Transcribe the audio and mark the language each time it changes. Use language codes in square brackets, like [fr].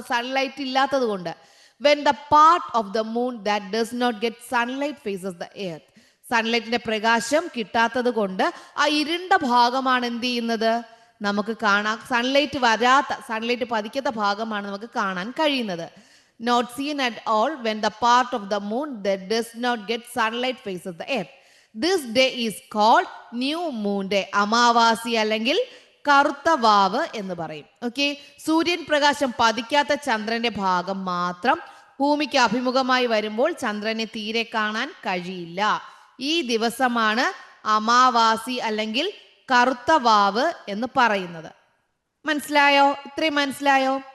[ml] Sunlight ഇല്ലാത്തത് കൊണ്ട്. [en] When the part of the moon that does not get sunlight faces the earth. [ml] സൺലൈറ്റിന്റെ പ്രകാശം കിട്ടാത്തത് കൊണ്ട് ആ ഇരുണ്ട ഭാഗമാണ് എന്ത് ചെയ്യുന്നത്? നമുക്ക് കാണാൻ, സൺലൈറ്റ് വരാത്ത, സൺലൈറ്റ് പതിക്കാത്ത ഭാഗമാണ് നമുക്ക് കാണാൻ കഴിയുന്നത്. [en] Not seen at all when the part of the moon that does not get sunlight faces the earth. This day is called new moon day. [ml] അമാവാസി അല്ലെങ്കിൽ കറുത്ത വാവ് എന്ന് പറയും. ഓക്കെ, സൂര്യൻ പ്രകാശം പതിക്കാത്ത ചന്ദ്രന്റെ ഭാഗം മാത്രം ഭൂമിക്ക് അഭിമുഖമായി വരുമ്പോൾ ചന്ദ്രനെ തീരെ കാണാൻ കഴിയില്ല. ഈ ദിവസമാണ് അമാവാസി അല്ലെങ്കിൽ കറുത്ത വാവ് എന്ന് പറയുന്നത്. മനസ്സിലായോ? ഇത്രയും മനസ്സിലായോ?